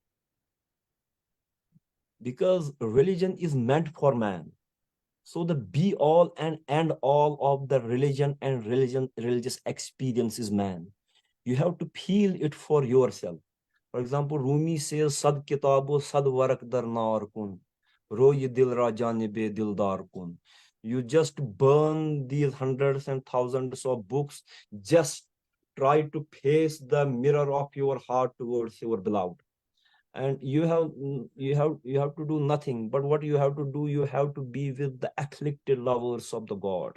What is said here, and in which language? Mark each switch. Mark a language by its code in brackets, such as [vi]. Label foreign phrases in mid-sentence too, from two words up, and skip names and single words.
[en] Because religion is meant for man. So the be all and end all of the religion and religious experience is man. You have to feel it for yourself. For example, Rumi says, [fa] صد کتاب و صد ورق در نار کن، روی دل را جانب دلدار کن. [en] You just burn these hundreds and thousands of books, just try to face the mirror of your heart towards your beloved. And you have to do nothing, but what you have to do, you have to be with the afflicted lovers of the God.